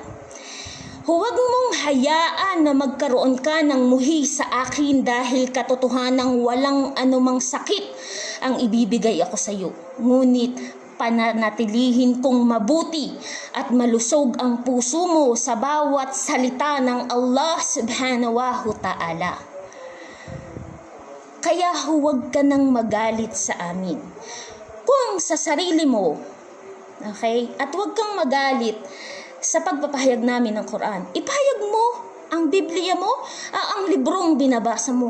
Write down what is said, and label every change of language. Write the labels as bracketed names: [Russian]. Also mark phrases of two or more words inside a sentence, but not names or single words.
[Filipino] Huwag mong hayaan na magkaroon ka ng muhi sa akin dahil katotohanang walang anumang sakit ang ibibigay ako sa iyo. Ngunit pananatilihin kong mabuti at malusog ang puso mo sa bawat salita ng Allah [Arabic] subhanahu wa ta'ala. [Filipino] Kaya huwag ka nang magalit sa amin. Kung sa sarili mo, okay? At huwag kang magalit sa pagpapahayag namin ng Quran. Ipahayag mo ang Biblia mo, ang librong binabasa mo.